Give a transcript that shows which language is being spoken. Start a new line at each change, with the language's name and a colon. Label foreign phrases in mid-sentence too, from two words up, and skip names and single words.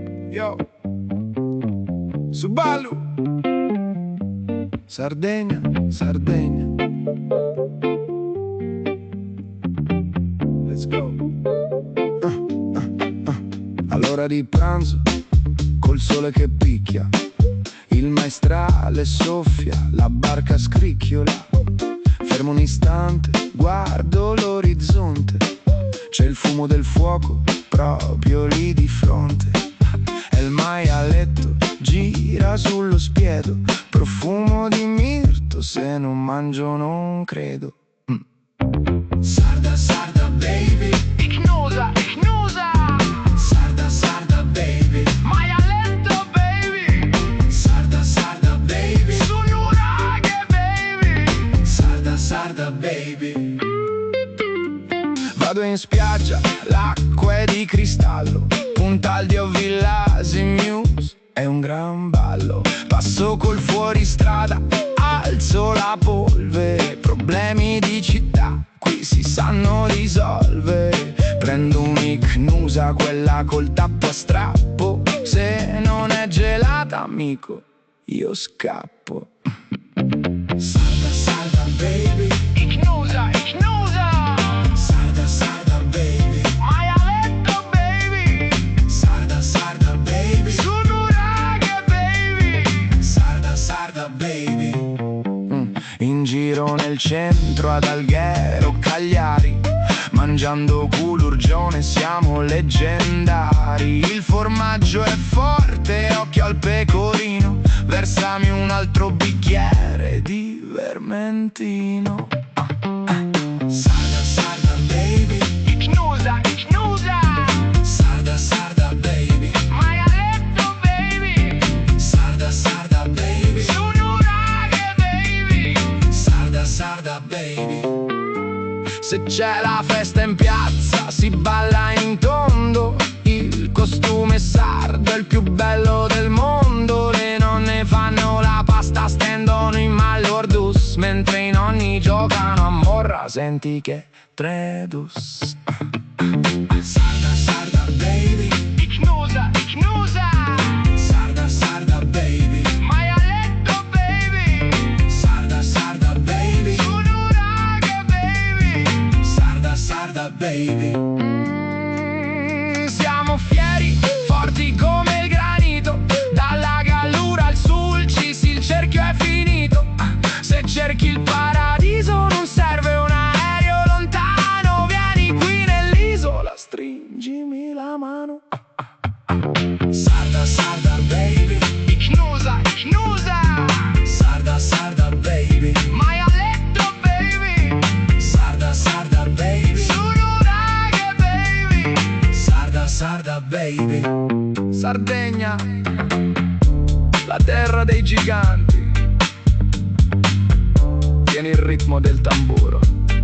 Italian: Yo, Subalu, Sardegna, Sardegna.
English: Let's go.
Italian: All'ora di pranzo, col sole che picchia, il maestrale soffia, la barca scricchiola. Fermo un istante, guardo l'orizzonte, c'è il fumo del fuoco proprio lì di fronte. E il maialetto gira sullo spiedo, profumo di mirto, se non mangio non credo. Sarda, sarda baby, Ignusa, ignusa, sarda, sarda baby, maialetto baby, sarda, sarda baby, sunuraghe baby, sarda, sarda baby. Vado in spiaggia, l'acqua è di cristallo, Puntal di Villasi Muse è un gran ballo. Passo col fuoristrada, alzo la polvere, problemi di città qui si sanno risolvere. Prendo un'icnusa, quella col tappo a strappo, se non è gelata amico io scappo. Sarda, sarda baby, ignusa, ignusa, sarda, sarda baby, maialetto baby, sarda, sarda baby, sunuraghe baby, sarda, sarda baby. In giro nel centro ad Alghero, Cagliari, mangiando culurgione siamo leggendari. Il formaggio è forte, occhio al pecorino, versami un altro bicchiere di vermentino. Sarda, sarda baby, ignusa, ignusa, sarda, sarda baby, maialetto baby, sarda, sarda baby, sunuraghe baby, sarda, sarda baby. Se c'è la festa in piazza si balla in tondo, il costume sardo è il più bello del mondo. Le nonne fanno la pasta, stendono in mallordus, mentre i nonni giocano a morra, senti che tredus. Sarda, sarda baby, ignusa, ignusa, sarda, sarda baby, maialetto baby, sarda, sarda baby, sunuraghe baby, sarda, sarda baby. Siamo fieri, forti come il granito, dalla Gallura al Sulcis il cerchio è finito. Se cerchi il paradiso non serve un aereo lontano, vieni qui nell'isola, stringimi la mano. Sarda, sarda baby, ignusa, ignusa, sarda, sarda baby, maialetto baby, sarda, sarda baby, sunuraghe baby, sarda, sarda baby. Sardegna, la terra dei giganti, tieni il ritmo del tamburo.